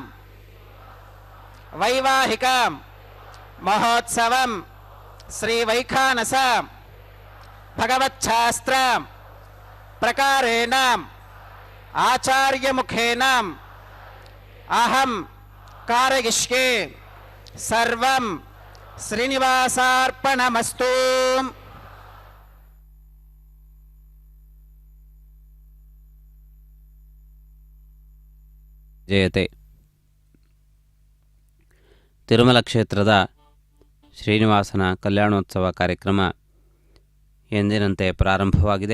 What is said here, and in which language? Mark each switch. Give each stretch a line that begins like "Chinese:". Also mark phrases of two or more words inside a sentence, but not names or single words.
Sanskrit: వైవాహిక మహోత్సవం శ్రీ వైఖానస భగవచ్ఛాస్త్ర ప్రకారేణ ఆచార్యముఖేన అహం కారయిష్యే సర్వం శ్రీనివాసార్పణమస్తు.
Kannada: ಜಯತೆ. ತಿರುಮಲ ಕ್ಷೇತ್ರದ ಶ್ರೀನಿವಾಸನ ಕಲ್ಯಾಣೋತ್ಸವ ಕಾರ್ಯಕ್ರಮ ಎಂದಿನಂತೆ ಪ್ರಾರಂಭವಾಗಿದೆ.